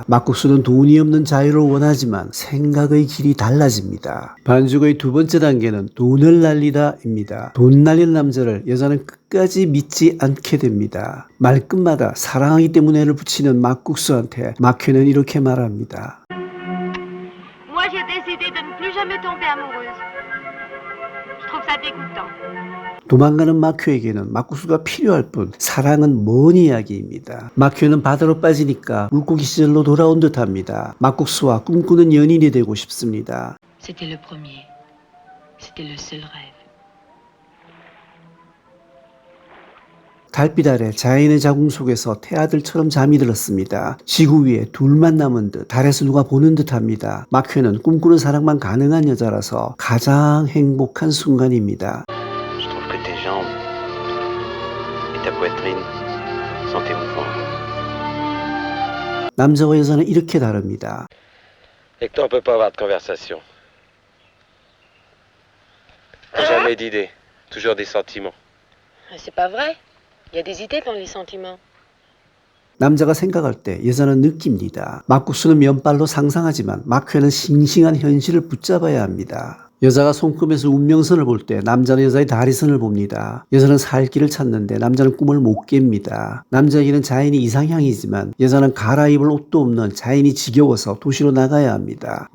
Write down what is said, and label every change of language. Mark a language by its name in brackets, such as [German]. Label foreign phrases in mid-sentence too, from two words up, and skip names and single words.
[Korean] 막국수는 돈이 없는 자유를 원하지만 생각의 길이 달라집니다. 반죽의 두 번째 단계는 돈을 날리다입니다. 돈 날리는 남자를 여자는 끝까지 믿지 않게 됩니다. 말끝마다 사랑하기 때문에 애를 붙이는 막국수한테 마큐는 이렇게 말합니다. [French] Moi, j'ai décidé de ne plus jamais tomber amoureuse. Je trouve ça dégoûtant. [Korean] 도망가는 마큐에게는 막국수가 필요할 뿐 사랑은 먼 이야기입니다. 마큐는 바다로 빠지니까 물고기 시절로 돌아온 듯합니다. 막국수와 꿈꾸는 연인이 되고 싶습니다. [French] C'était le premier. C'était le seul rêve. [Korean] 달빛 아래 자연의 자궁 속에서 태아들처럼 잠이 들었습니다. 지구 위에 둘만 남은 듯 달에서 누가 보는 듯합니다. 마큐는 꿈꾸는 사랑만 가능한 여자라서 가장 행복한 순간입니다. [French] Je trouve que tes jambes et ta poitrine sont émouvantes. [Korean] 남자와 여자는 이렇게 다릅니다. [French] Avec toi, on peut pas avoir de conversation. Jamais d'idées, toujours des sentiments. C'est pas vrai. Il y a des idées dans les sentiments. [Korean] 남자가 생각할 때 여자는 느낍니다. 막국수는 면발로 상상하지만 마큐는 싱싱한 현실을 붙잡아야 합니다. 여자가 손금에서 운명선을 볼 때 남자는 여자의 다리선을 봅니다. 여자는 살 길을 찾는데 남자는 꿈을 못 깹니다. 남자에게는 자연이 이상향이지만 여자는 갈아입을 옷도 없는 자연이 지겨워서 도시로 나가야 합니다.